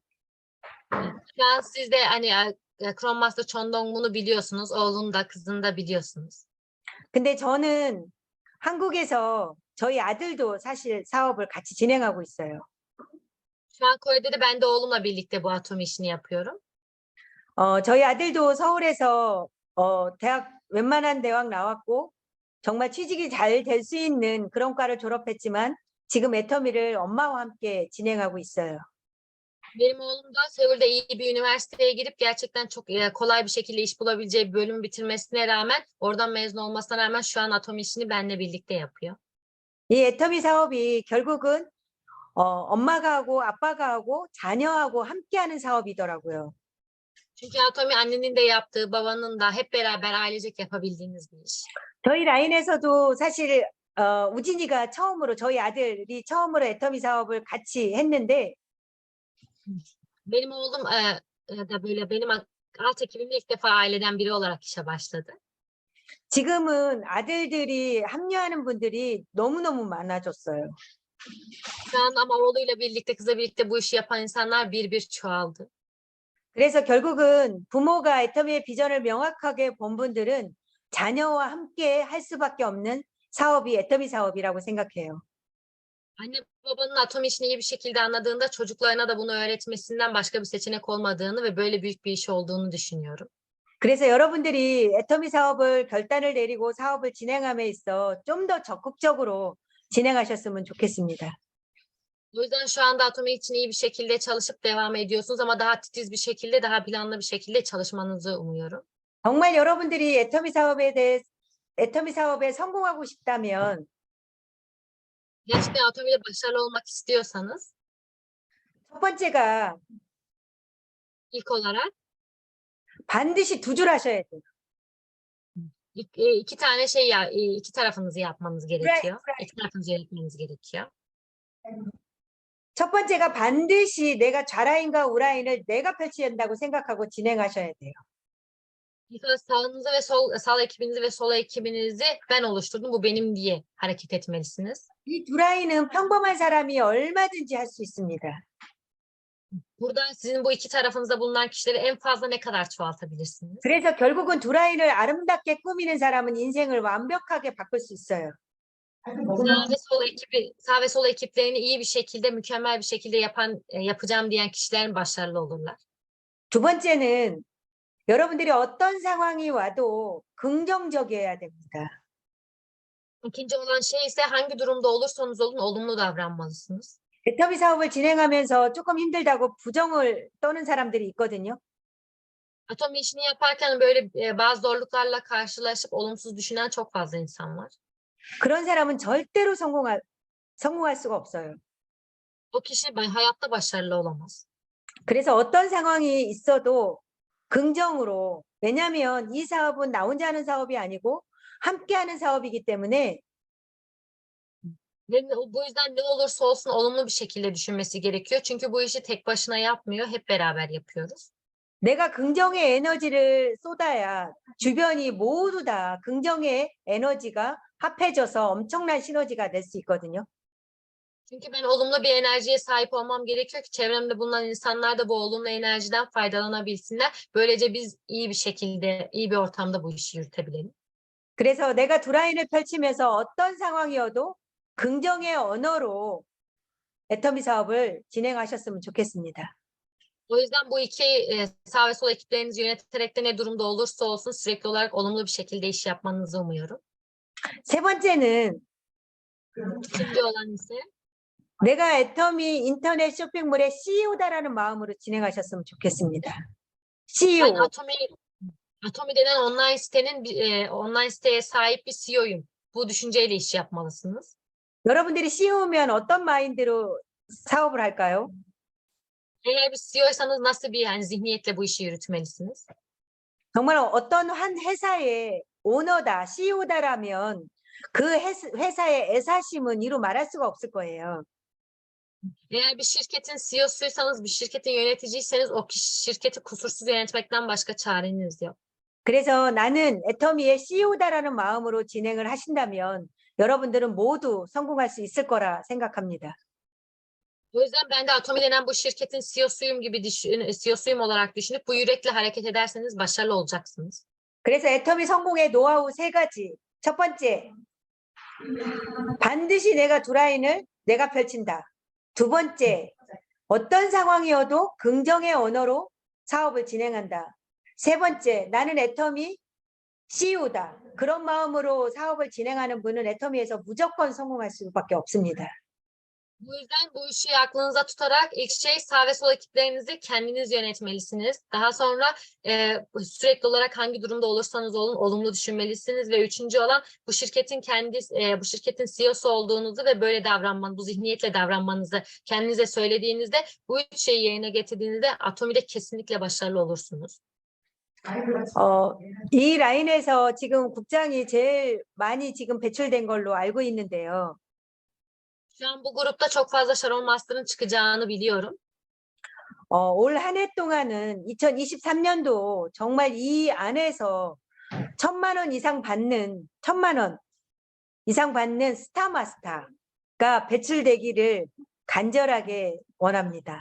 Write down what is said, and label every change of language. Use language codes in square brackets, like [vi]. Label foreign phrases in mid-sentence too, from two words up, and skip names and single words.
[tr] Şu an siz de hani Chrome Master Chon Dong-mun'u biliyorsunuz. Oğlunu da kızını da biliyorsunuz. [ko] 근데 저는 한국에서 저희 아들도 사실 사업을 같이 진행하고 있어요. [tr] Şu an Kore'de de ben de oğlumla birlikte bu Atomi işini yapıyorum. [ko] 저희 아들도 서울에서 웬만한 대학 나왔고 정말 취직이 잘 될 수 있는 그런 과를 졸업했지만 지금 애터미를 엄마와 함께 진행하고 있어요. [tr] Benim oğlum da Seul'de iyi bir üniversiteye girip gerçekten çok kolay bir şekilde iş bulabileceği bir bölümü bitirmesine rağmen, oradan mezun olmasına rağmen şu an Atomi işini benimle birlikte yapıyor. [ko] 이 애터미 사업이 결국은 엄마가 하고 아빠가 하고 자녀하고 함께하는 사업이더라고요. [tr] Çünkü Atomi annenin de yaptığı, babanın da hep beraber ailecek yapabildiğiniz bir iş. [ko] 저희 라인에서도 사실 우진이가 처음으로 저희 아들이 처음으로 애터미 사업을 같이 했는데 [tr] Benim oğlum da böyle benim alt ekibimde ilk defa aileden biri olarak işe başladı. [ko] 지금은 아들들이 합류하는 분들이 너무너무 많아졌어요. [tr] Şu an ama oğluyla birlikte, kızla birlikte bu işi yapan insanlar bir çoğaldı. [ko] 그래서 결국은 부모가 애터미의 비전을 명확하게 본 분들은 자녀와 함께 할 수밖에 없는 사업이 애터미 사업이라고 생각해요. [tr] Anne babanın Atomi işini iyi bir şekilde anladığında çocuklarına da bunu öğretmesinden başka bir seçenek olmadığını ve böyle büyük bir iş olduğunu düşünüyorum. [ko] 그래서 여러분들이 애터미 사업을 결단을 내리고 사업을 진행함에 있어 좀 더 적극적으로 진행하셨으면 좋겠습니다. [tr] O yüzden şu anda Atomi için iyi bir şekilde çalışıp devam ediyorsunuz ama daha titiz bir şekilde, daha planlı bir şekilde çalışmanızı umuyorum. [ko] 정말 여러분들이 애터미 사업에 성공하고 싶다면 [tr] Gerçekten Atomi'de başarılı olmak istiyorsanız [ko] 첫 번째가 [tr] ilk olarak [ko] 반드시 두 줄 하셔야 돼요. [tr] iki tane şey iki tarafınızı yapmanız gerekiyor. İki tarafınızı yönetmeniz gerekiyor. [ko] 첫 번째가 반드시 내가 좌라인과 우라인을 내가 펼쳐야 한다고 생각하고 진행하셔야 돼요. [tr] İlk olarak sağınızı ve sağ ekibinizi ve sol ekibinizi ben oluşturdum. Bu benim diye hareket etmelisiniz. [ko] 이 두 라인은 평범한 사람이 얼마든지 할 수 있습니다. [tr] Burada sizin bu iki tarafınızda bulunan kişileri en fazla ne kadar çoğaltabilirsiniz? [ko] 그래서 결국은 두 라인을 아름답게 꾸미는 사람은 인생을 완벽하게 바꿀 수 있어요. [tr] Sağ ve sol ekiplerini iyi bir şekilde, mükemmel bir şekilde yapacağım diyen kişilerin başarılı olurlar. [ko] 두 번째는 여러분들이 어떤 상황이 와도 긍정적이어야 됩니다. [tr] İkinci olan şey ise hangi durumda olursanız olun olumlu davranmalısınız. [ko] 애터미 사업을 진행하면서 조금 힘들다고 부정을 떠는 사람들이 있거든요. [tr] Atomi işini yaparken böyle bazı zorluklarla karşılaşıp olumsuz düşünen çok fazla insan var. [ko] 그런 사람은 절대로 성공할 수가 없어요. [tr] O kişi hayatta başarılı olamaz. [ko] 그래서 어떤 상황이 있어도 긍정으로, 왜냐하면 이 사업은 나 혼자 하는 사업이 아니고 함께 하는 사업이기 때문에 [tr] Ve bu yüzden ne olursa olsun olumlu bir şekilde düşünmesi gerekiyor. Çünkü bu işi tek başına yapmıyor, hep beraber yapıyoruz. [ko] 내가 긍정의 에너지를 쏟아야 주변이 모두 다 긍정의 에너지가 합해져서 엄청난 시너지가 될 수 있거든요. [tr] Çünkü ben olumlu bir enerjiye sahip olmam gerekiyor ki çevremde bulunan insanlar da bu olumlu enerjiden faydalanabilsinler. Böylece biz iyi bir şekilde, iyi bir ortamda bu işi yürütebilelim. [ko] 그래서 내가 두 라인을 펼치면서 어떤 상황이어도 긍정의 언어로 애터미 사업을 진행하셨으면 좋겠습니다. [tr] O yüzden bu iki sağ ve sol ekiplerinizi yöneterek de ne durumda olursa olsun sürekli olarak olumlu bir şekilde iş yapmanızı umuyorum. [ko] 세 번째는 [tr] İkinci olan ise [ko] 내가 애터미 인터넷 쇼핑몰의 CEO다라는 마음으로 진행하셨으면 좋겠습니다. [tr] ben CEO. Atomi denen online siteye sahip bir CEO'yum. Bu düşünceyle iş yapmalısınız. [ko] 여러분들이 CEO면 어떤 마인드로 사업을 할까요? [tr] Eğer bir CEO'ysanız nasıl bir zihniyetle bu işi yürütmelisiniz? [ko] 정말 어떤 한 회사의 오너다, CEO다라면 그 회사의 애사심은 이루 말할 수가 없을 거예요. [tr] Eğer bir şirketin CEO'suysanız, bir şirketin yöneticiyseniz o şirketi kusursuz yönetmekten başka çareniz yok. [ko] 그래서 나는 애터미의 CEO다라는 마음으로 진행을 하신다면 여러분들은 모두 성공할 수 있을 거라 생각합니다. [tr] O yüzden ben de Atomi denen bu şirketin CEO'suyum olarak düşünüp bu yürekle hareket ederseniz başarılı olacaksınız. [ko] 그래서 애터미 성공의 노하우 세 가지. 첫 번째, 반드시 내가 두 라인을 내가 펼친다. 두 번째, 어떤 상황이어도 긍정의 언어로 사업을 진행한다. 세 번째, 나는 애터미 CEO다. 그런 마음으로 사업을 진행하는 분은 애터미에서 무조건 성공할 수밖에 없습니다. [tr] Bu yüzden bu işi aklınıza tutarak ilk şey sağ ve sol ekiplerinizi kendiniz yönetmelisiniz. Daha sonra sürekli olarak hangi durumda olursanız olun olumlu düşünmelisiniz ve üçüncü olan bu şirketin bu şirketin CEO'su olduğunuzu ve böyle bu zihniyetle davranmanızı kendinize söylediğinizde bu üç şeyi yerine getirdiğinizde Atomi'de kesinlikle başarılı olursunuz. [ko] 이 라인에서 지금 국장이 제일 많이 지금 배출된 걸로 알고 있는데요. [tr] Şu an bu grupta çok fazla Sharon Master'ın çıkacağını biliyorum. [ko] 올 한 해 동안은 2023년도 정말 이 안에서 1,000만 원 이상 받는 스타마스터가 배출되기를 간절하게 원합니다.